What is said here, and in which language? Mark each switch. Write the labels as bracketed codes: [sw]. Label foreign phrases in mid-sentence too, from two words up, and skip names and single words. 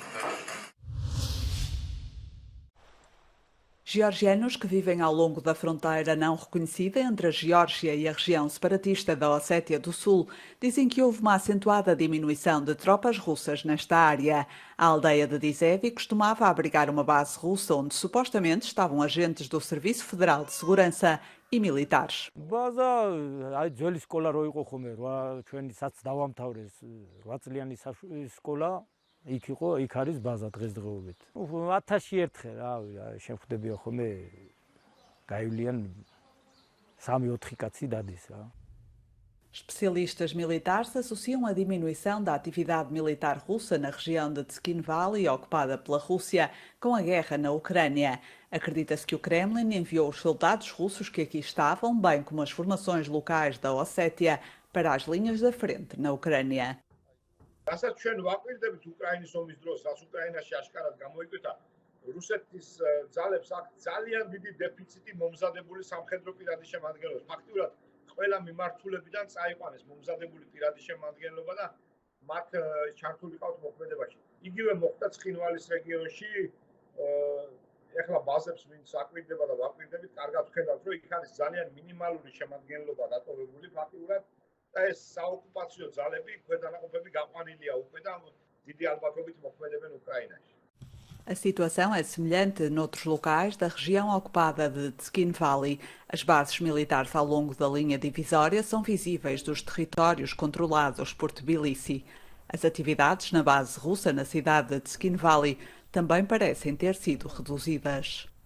[pt] Georgianos que vivem ao longo da fronteira não reconhecida entre a Geórgia e a região separatista da Ossétia do Sul dizem que houve uma acentuada diminuição de tropas russas nesta área. A aldeia de Dizevi costumava abrigar uma base russa onde supostamente estavam agentes do Serviço Federal de Segurança e militares. [ka] იქ იყო, იქ არის ბაზა დღესდღეობით. 1000 ერთხელ, შეხვდებია ხოლმე გაივლიან 3-4 კაცი დადის რა. [pt] Especialistas militares associam a diminuição da atividade militar russa na região de Tskinvali, ocupada pela Rússia, com a guerra na Ucrânia. Acredita-se que o Kremlin enviou os soldados russos que aqui estavam, bem como as formações locais da Ossétia, para as linhas da frente na Ucrânia. [ka] რასაც ჩვენ ვაკვირდებით უკრაინის ომის დროს, რაც უკრაინაში აშკარად გამოიკვეთა, რუსეთის ძალებს აქ ძალიან დიდი დეფიციტი მომზადებული სამხედრო პირადი შემადგენლობის. ფაქტიურად ყველა მიმართულებიდან წაიყვანეს მომზადებული პირადი შემადგენლობა და მათ ჩართული ყავთ მოქმედებაში. იგივე მოხდა ცხინვალის რეგიონში, ეხლა ბაზებს ვინც აკვირდება და ვაკვირდებით, კარგად ვხედავთ, რომ იქ არის ძალიან მინიმალური შემადგენლობა დატოვებული ფაქტიურად. ეს საოკუპაციო ძალები ქვედანაყოფები გაყვანილია უკვე და დიდი ალბათობით მოქმედებენ უკრაინაში. [pt] A situação é semelhante noutros locais da região ocupada de Tskinvali. As bases militares ao longo da linha divisória são visíveis dos territórios controlados por Tbilisi. As atividades na base russa na cidade de Skin Valley também parecem ter sido reduzidas.